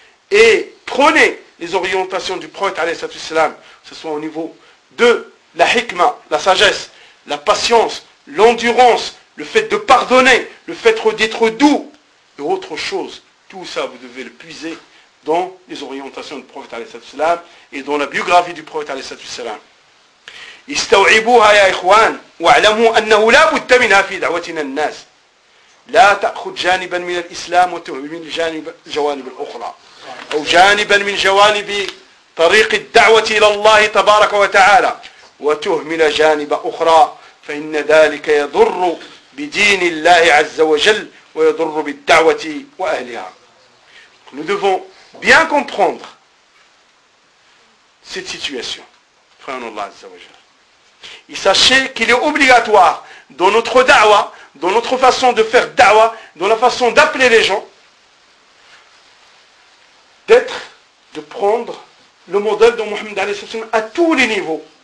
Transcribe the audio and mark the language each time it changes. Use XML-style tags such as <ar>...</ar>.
<fr>Et prenez les orientations du prophète alayhi sallallahu alayhi wa sallam, que ce soit au niveau de la hikmah, la sagesse, la patience, l'endurance, le fait de pardonner, le fait d'être doux, et autre chose. Tout ça, vous devez le puiser dans les orientations du prophète alayhi sallallahu alayhi wa sallam et dans la biographie du prophète alayhi sallallahu alayhi wa sallam.</fr> <ar>استوعبوها يا إخوان واعلموا أنه لا بد منها في دعوتنا الناس لا تأخذ جانبا من الإسلام وتهمل من جوانب الأخرى أو جانبا من جوانب طريق الدعوة إلى الله تبارك وتعالى وتهمل جانب أخرى فإن ذلك يضر بدين الله عز وجل ويضر بالدعوة وأهلها.</ar> <fr>Nous devons bien comprendre cette situation, frère Allah عز وجل. Et sachez qu'il est obligatoire dans notre da'wa, dans notre façon de faire da'wa, dans la façon d'appeler les gens, de prendre le modèle de Mohammed alayhi sallam à tous les niveaux.</fr>